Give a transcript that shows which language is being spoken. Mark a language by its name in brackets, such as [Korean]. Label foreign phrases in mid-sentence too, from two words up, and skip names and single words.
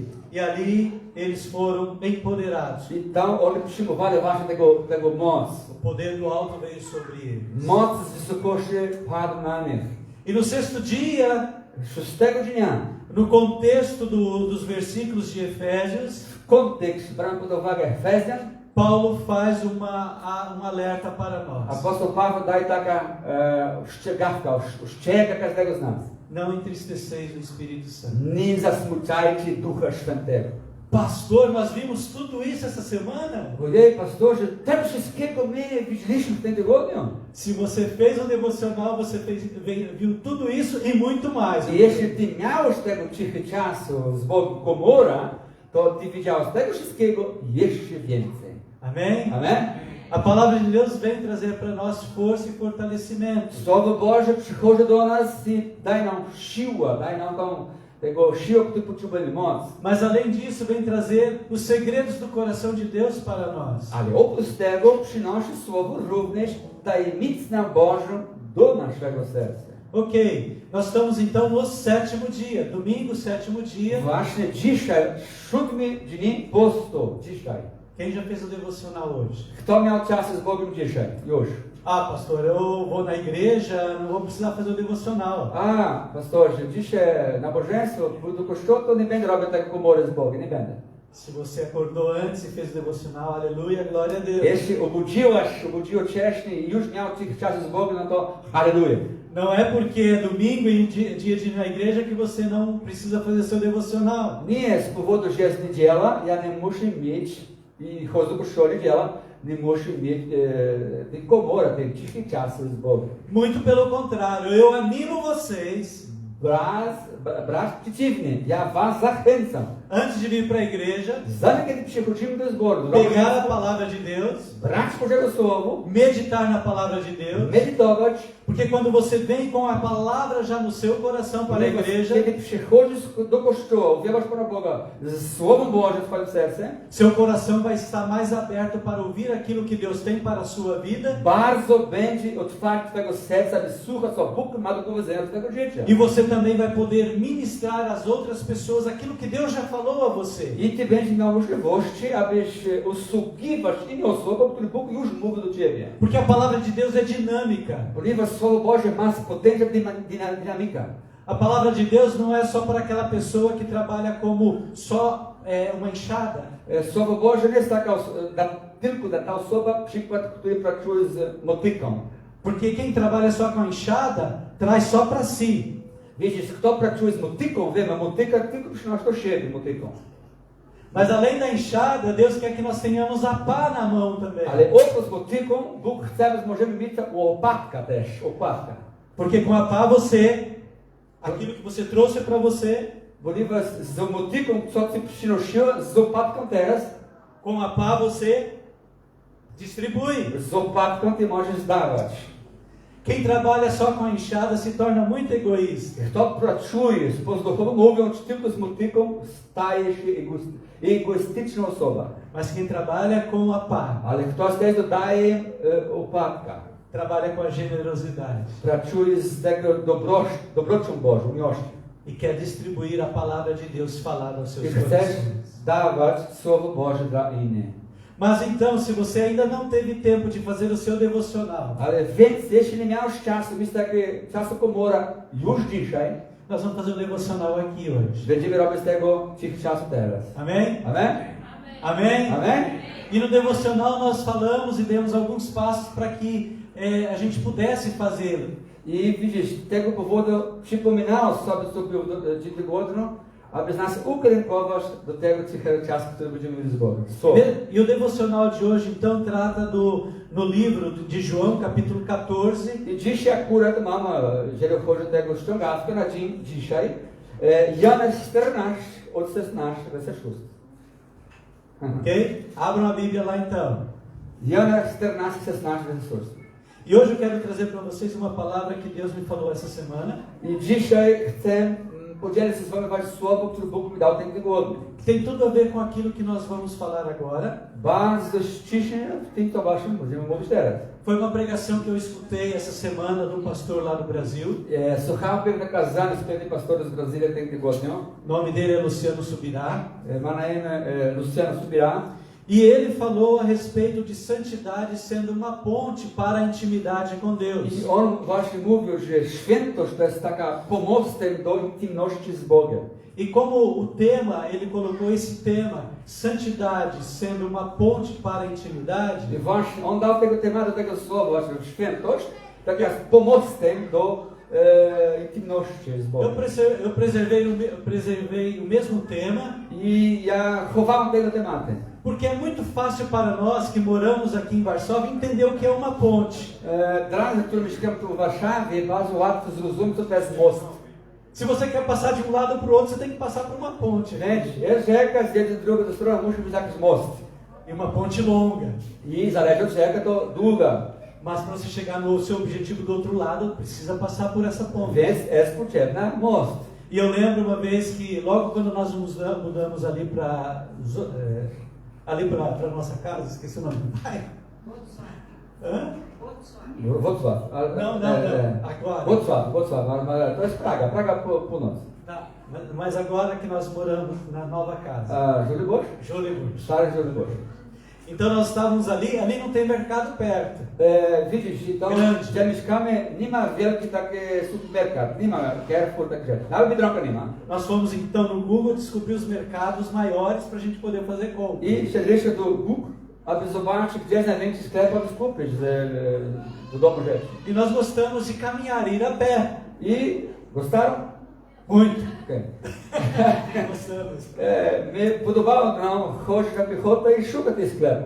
[Portuguese] E ali eles foram empoderados. [Polish] I tam oni przyjmowali właśnie tego moc. [Portuguese] O poder do alto veio sobre eles. [Polish] Moc z wysokości padł na nich. [Portuguese] E no sexto dia, [Polish] Szóstego dnia, [Portuguese] no contexto dos versículos de Efésios, [Polish] w kontekst, brałem pod uwagę Efezjan, [Portuguese] Paulo faz um alerta para nós. [Polish] apostoł Paweł daje taka strzegawka, ostrzega każdego z nas. [Portuguese] Não entristeceis o Espírito Santo. [Polish] Nie zasmucajcie Ducha Świętego. [Portuguese] Pastor, nós vimos tudo isso essa semana. [Polish] Ojej, pastorze, tego wszystkiego my widzieliśmy w tym tygodniu. [Portuguese] Se você fez o devocional, você viu tudo isso e muito mais. [Polish] I jeśli ty miałeś tego cichy czasu z Bogiem komora, to ty widziałeś tego wszystkiego jeszcze więcej. [Portuguese] Amém? [Polish] Amen? [Portuguese] A palavra de Deus vem trazer para nós força e fortalecimento. [Polish] Słowo Boże przychodzi do nas i daje nam siłę, daje nam tego siłę, którą potrzebujemy, moc. [Portuguese] Mas além disso, vem trazer os segredos do coração de Deus para nós. [Polish] Ale oprócz tego przynosi Słowo również tajemnicę Bożą do naszego serca. [Portuguese] Ok, nós estamos então no sétimo dia, domingo, sétimo dia. [Polish] Właśnie dzisiaj, 7 dzień postu, dzisiaj. [Portuguese] Quem já fez o devocional hoje? [Polish] Kto miał czas z Bogiem dzisiaj? Już. [Portuguese] Ah, pastor, eu vou na igreja, não vou precisar fazer o devocional. [Polish] A, pastorze, dzisiaj nabożeństwo, do kościoła, to nie będę robił tak komory z Bogiem, nie będę. [Portuguese] Se você acordou antes e fez o devocional, aleluia, glória a Deus. [Polish] Jeśli obudził wcześniej i już miał tych czasów z Bogiem, no to aleluja. [Portuguese] Não é porque é domingo e dia de ir na igreja que você não precisa fazer seu devocional. [Polish] Nie z powodu, że jest niedziela, ja nie muszę mieć, i chodzę do kościoła niedziela, nie muszę mieć tych komora, tych cichych czasów z Bogiem. [Portuguese] Muito pelo contrário, eu animo vocês, [Polish] Brat przeciwnie, ja was zachęcam. [Portuguese] antes de vir para a igreja, [Polish] Zanim kiedy przychodzimy do zboru, [Portuguese] pegar a palavra de Deus, [Polish] brać Bożego Słowa, [Portuguese] meditar na palavra de Deus, [Polish] medytować, [Portuguese] porque quando você vem com a palavra já no seu coração para a igreja, [Polish] kiedy przychodzisz do kościoła, uwierzasz Pana Boga z Słowem Bożym w swoim sercu, [Portuguese] seu coração vai estar mais aberto para ouvir aquilo que Deus tem para a sua vida, [Polish] bardzo będzie otwarty twojego serca, by słuchać, co Bóg ma do powiedzenia do twojego życia. [Portuguese] e você também vai poder ministrar às outras pessoas aquilo que Deus já falou falou a você. [Polish] I ty będziesz miał możliwości, abyś usługiwać innym osobom, które Bóg już mówi do ciebie. [Portuguese] Porque a palavra de Deus é dinâmica. [Polish] Ponieważ Słowo Boże ma potężną dynamikę. [Portuguese] A palavra de Deus não é só para aquela pessoa que trabalha como só uma enxada. [Polish] Słowo Boże nie jest tylko dla ta osoba, przykład, który pracuje z motyką. [Portuguese] Porque quem trabalha só com a enxada, traz só para si. [Polish] Widzisz, kto pracuje z motyką, wiemy, motyka tylko przynosi do siebie motyką. [Portuguese] Mas além da enxada, Deus quer que nós tenhamos a pá na mão também. [Polish] Ale oprócz z motyką, Bóg chce, abyśmy możemy mieć łopatka też, łopatka. [Portuguese] Porque com a pá você, aquilo que você trouxe para você, [Polish] Ponieważ z motyką, co ty przynosiła, z łopatką teraz, [Portuguese] com a pá você distribui. [Polish] z łopatką ty możesz dawać. [Portuguese] Quem trabalha só com a enxada se torna muito egoísta. [Polish] Kto pracuje, pozduchowo mówiąc, tylko z motyką, staje się egoistyczną osobą. [Portuguese] Mas quem trabalha com a pá, [Polish] Ale kto też dodaje łopatka, [Portuguese] trabalha com a generosidade [Polish] pracuje z tego dobrocią Bożą, miłością. [Portuguese] e quer distribuir a palavra de Deus falada aos seus [Polish] I chcesz [Portuguese] corações. [Polish] dawać Słowo Boże dla innych. [Portuguese] Mas então, se você ainda não teve tempo de fazer o seu devocional, [Polish] Ale więc, jeśli nie miałeś czasu, mieć takie czasu komora już dzisiaj, [Portuguese] nós vamos fazer um devocional aqui hoje. [Polish] będziemy robić z tego tych czasu teraz. [Portuguese] Amém? [Polish] Amen? [Portuguese] Amém? [Polish] Amen? [Portuguese] E no devocional nós falamos e demos alguns passos para que a gente pudesse fazê-lo. [Polish] I widzisz, z tego powodu przypominałem sobie dzień tygodniu, aby nas ukierunkować do tego cichego czasu, który będziemy mieli zboru. [Portuguese] E o devocional de hoje então trata no livro de João, capítulo 14. [Polish] I dzisiaj akurat mamy, jeżeli chodzi o tego ściągawkę na dzień dzisiaj, Jana 14, od 16, werset 6. [Portuguese] Ok? Abram a Bíblia lá então. [Polish] Jana 14, 16, werset 6. [Portuguese] E hoje eu quero trazer para vocês uma palavra que Deus me falou essa semana. [Polish] I dzisiaj chcę podzielić się z wami wasze słowo, które Bóg mi dał ten tygodniu. [Portuguese] Que tem tudo a ver com aquilo que nós vamos falar agora. [Polish] Bardzo ściśle w tym to waszym będziemy mówić teraz. [Portuguese] Foi uma pregação que eu escutei essa semana do pastor lá do Brasil. [Polish] Słuchałem pewne kazanie z pewnym pastorem z Brazylii ten tygodniu. [Portuguese] O nome dele é Luciano Subirá. [Polish] Ma na imię Luciano Subirá. [Portuguese] E ele falou a respeito de santidade sendo uma ponte para a intimidade com Deus. [Polish] I on właśnie mówił, że świętość to jest taka pomostem do intymności z Bogiem. [Portuguese] E como o tema, ele colocou esse tema, santidade sendo uma ponte para a intimidade. [Polish] I właśnie on dał tego tematu, tego słowa, właśnie świętość, tak jak pomostem do intymności z Bogiem. [Portuguese] Eu preservei o mesmo tema. [Polish] I ja chowałem tego tematu. [Portuguese] Porque é muito fácil para nós que moramos aqui em Varsóvia entender o que é uma ponte. [Polish] Dla nas, którzy mieszkają tu w Warszawie, bardzo łatwo zrozumieć, co to jest most. [Portuguese] Se você quer passar de um lado para o outro, você tem que passar por uma ponte. [Polish] Jest rzeka, z jednej drugiej strony musi być jakiś most. [Portuguese] E uma ponte longa. [Polish] I zależy od rzeki, to długa. [Portuguese] Mas para você chegar no seu objetivo do outro lado, precisa passar por essa ponte. [Polish] Więc jest potrzebna most. [Portuguese] E eu lembro uma vez que logo quando nós mudamos ali para nossa casa, esqueci o nome do bairro. Hã? [Polish] Wrocław. [Portuguese] Não, agora. [Polish] Wrocław, ale to jest Praga północ. [Portuguese] Tá, mas agora que nós moramos na nova casa. [Polish] Żoliborz? Żoliborz. Stary Żoliborz. [Portuguese] Então nós estávamos ali não tem mercado perto. [Polish] Widzisz, tam gdzie mieszkamy, nie ma wielki taki supermerkat, nie ma Carrefour, tak rzeczy. Nawet Biedronka nie ma. [Portuguese] Nós fomos então no Google descobrir os mercados maiores para a gente poder fazer compra. [Polish] I szedliśmy do Google, aby zobaczyć, gdzie jest największy sklep, aby kupić do domu rzeczy. [Portuguese] E nós gostamos de caminhar, ir a pé. I gostaram? Muito. Okay. Gostamos. [Polish] Me podobało nam chodzić na piechotę i szukać tych sklepów.